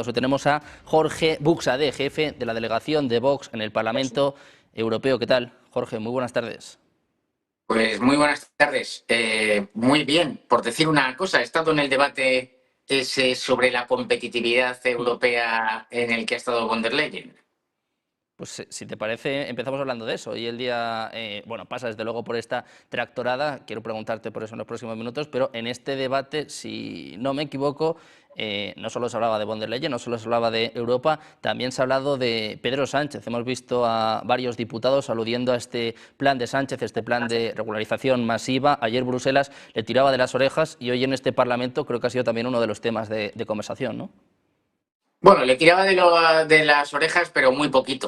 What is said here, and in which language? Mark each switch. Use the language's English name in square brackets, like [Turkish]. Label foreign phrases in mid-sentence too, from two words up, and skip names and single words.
[Spanish] Hoy tenemos a Jorge Buxadé, jefe de la delegación de Vox en el Parlamento Europeo. ¿Qué tal, Jorge? Muy buenas tardes. Pues muy buenas tardes. Muy bien, por decir una cosa, he estado en el debate ese sobre la competitividad europea en el que ha estado von der Leyen. Pues si te parece, empezamos hablando de eso. Hoy el día, bueno, pasa desde luego por esta tractorada, quiero preguntarte por eso en los próximos minutos, pero en este debate, si no me equivoco, no solo se hablaba de von der Leyen, no solo se hablaba de Europa, también se ha hablado de Pedro Sánchez. Hemos visto a varios diputados aludiendo a este plan de Sánchez, este plan de regularización masiva. Ayer Bruselas le tiraba de las orejas y hoy en este Parlamento creo que ha sido también uno de los temas de conversación, ¿no? Bueno, le tiraba de las orejas, pero muy poquito.